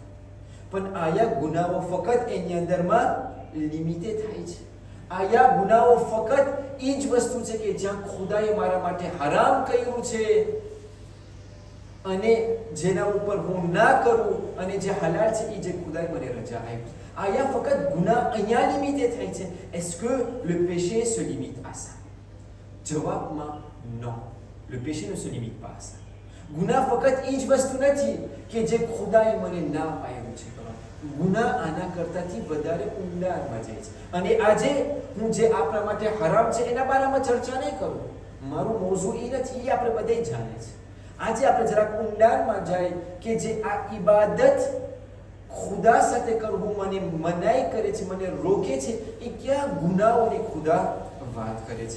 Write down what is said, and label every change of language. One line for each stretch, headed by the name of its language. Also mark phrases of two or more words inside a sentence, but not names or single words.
Gujarati: પણ આયા ગુનાહો ફક્ત એની અંદરમાં લિમિટેડ થાય છે. આયા ગુનાહો ફક્ત એ જ વસ્તુ છે કે જ્યાં ખુદાએ મારા માટે હરામ કર્યું છે અને જેના ઉપર હું ના કરું, અને જે હલાલ છે એ જે ખુદાએ મને રજા આપી. આયા ફક્ત ગુનાહ અહીંયા લિમિટેડ થાય છે.
French: est-ce que le péché se limite à ça? જવાબમાં non, le péché ne se limite pas à ça.
Gujarati: ગુનાહ ફક્ત એ જ વસ્તુ નથી કે જે ખુદાએ મને ના પાડ્યું છે કરવાનું. ગુનાહ આના કરતાથી વધારે ઊંડાણમાં જાય છે. અને આજે હું જે આપણા માટે હરામ છે એના બારામાં ચર્ચા નહીં કરું, મારું મોઝું એ નથી, એ આપણે બધે જાણે છે. આજે આપણે જરાક ઊંડાણમાં જાય કે જે આ ઇબાદત ખુદા સાથે કરવું મને મનાઈ કરે છે, મને રોકે છે, એ ક્યાં ગુનાહોની ખુદા વાત કરે છે.